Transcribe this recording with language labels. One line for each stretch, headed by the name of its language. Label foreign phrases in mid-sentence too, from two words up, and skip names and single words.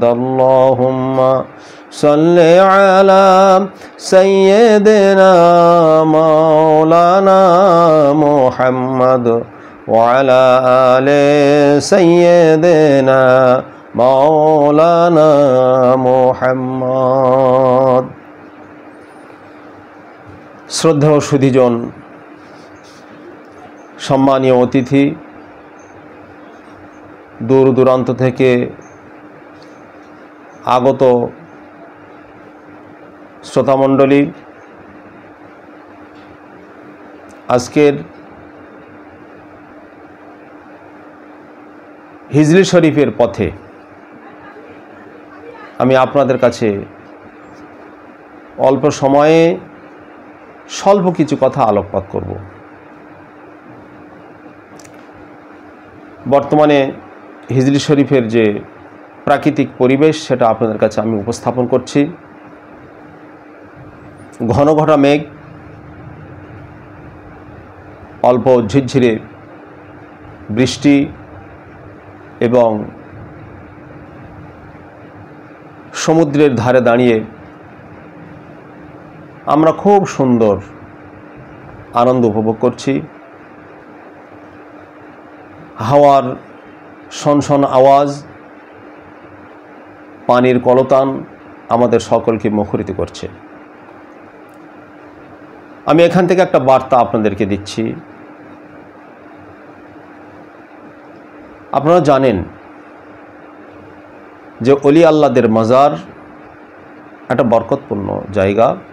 Arabic: اللهم صل على سيدنا مولانا محمد وعلى آل سيدنا مولانا محمد.
Bangla: শ্রদ্ধেয় সুধীজন, সম্মানীয় অতিথি, দূর দূরান্ত থেকে আগত শ্রোতামণ্ডলী, আজকের হিজলী শরীফের পথে আমি আপনাদের কাছে অল্প সময়ে স্বল্প কিছু কথা আলোকপাত করব। বর্তমানে হিজলী শরীফের যে প্রাকৃতিক পরিবেশ সেটা আপনাদের কাছে আমি উপস্থাপন করছি। ঘন ঘটা মেঘ, অল্প ঝিরঝিরে বৃষ্টি এবং সমুদ্রের ধারে দাঁড়িয়ে আমরা খুব সুন্দর আনন্দ উপভোগ করছি। হাওয়ার শনশন আওয়াজ, পানির কলতান আমাদের সকলকে মুখরিত করছে। আমি এখান থেকে একটা বার্তা আপনাদেরকে দিচ্ছি। আপনারা জানেন যে অলি আল্লাহদের মাজার একটা বরকতপূর্ণ জায়গা।